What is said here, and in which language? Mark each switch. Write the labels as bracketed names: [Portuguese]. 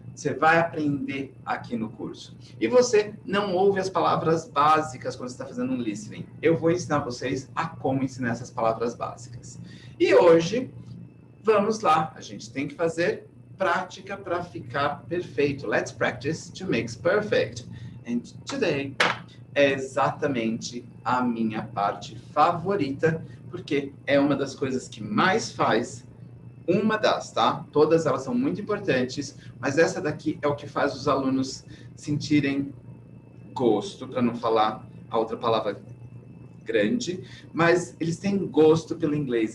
[Portuguese] Você vai aprender aqui no curso. E você não ouve as palavras básicas quando você está fazendo um listening. Eu vou ensinar vocês a como ensinar essas palavras básicas. E hoje, vamos lá. A gente tem que fazer prática para ficar perfeito. [English] Let's practice to make perfect. And today [Portuguese] é exatamente a minha parte favorita, porque é uma das coisas que mais faz, uma das, tá? Todas elas são muito importantes, mas essa daqui é o que faz os alunos sentirem gosto, para não falar a outra palavra grande, mas eles têm gosto pelo inglês.